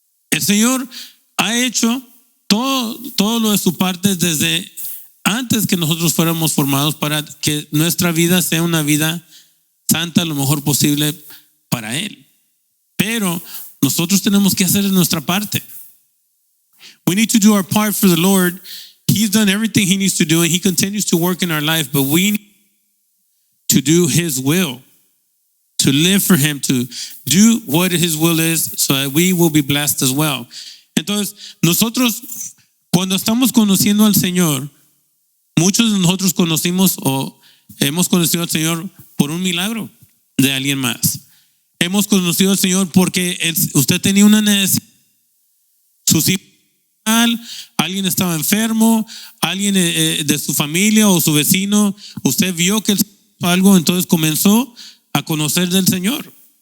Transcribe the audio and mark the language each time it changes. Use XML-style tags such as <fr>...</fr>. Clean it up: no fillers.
<es>El Señor ha hecho todo lo de su parte desde antes que nosotros fuéramos formados para que nuestra vida sea una vida santa lo mejor posible para Él. Pero nosotros tenemos que hacer nuestra parte.</es> <en>We need to do our part for the Lord. He's done everything He needs to do, and He continues to work in our life, but we need to do His will, to live for Him, to do what His will is, so that we will be blessed as well.</en> <es>Entonces, nosotros, cuando estamos conociendo al Señor, muchos de nosotros conocimos o hemos conocido al Señor por un milagro de alguien más. Hemos conocido al Señor porque usted tenía una necesidad, sus hijos, alguien estaba enfermo, alguien de su familia o su vecino, usted vio que algo, entonces comenzó a conocer del Señor.</es>